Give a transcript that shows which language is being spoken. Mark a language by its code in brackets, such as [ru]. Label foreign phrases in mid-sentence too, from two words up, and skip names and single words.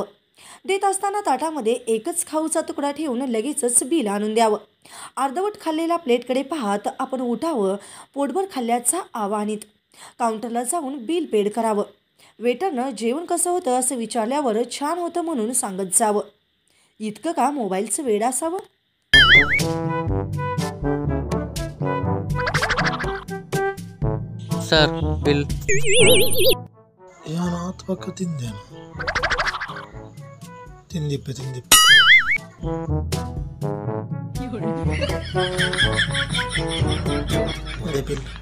[mr] देत असताना ताटामध्ये एकच खाऊचा तुकडा ठेवून लगेचच बिल आणून द्यावं. अर्धवट खाल्लेल्या प्लेटकडे पाहत आपण उठावं, पोटभर खाल्ल्याचा आवाहनीत काउंटरला जाऊन बिल पेड करावं. वेटरनं जेवण कसं होतं असं विचारल्यावर छान होतं म्हणून सांगत जावं. इतकं का मोबाईलचं वेड असावं? [en] sir bill [kn] ಏನೋ ಅಥವಾ ತಿಂದೇನು ತಿಂದಿಪ್ಪೆ ಅದೇ ಬಿಲ್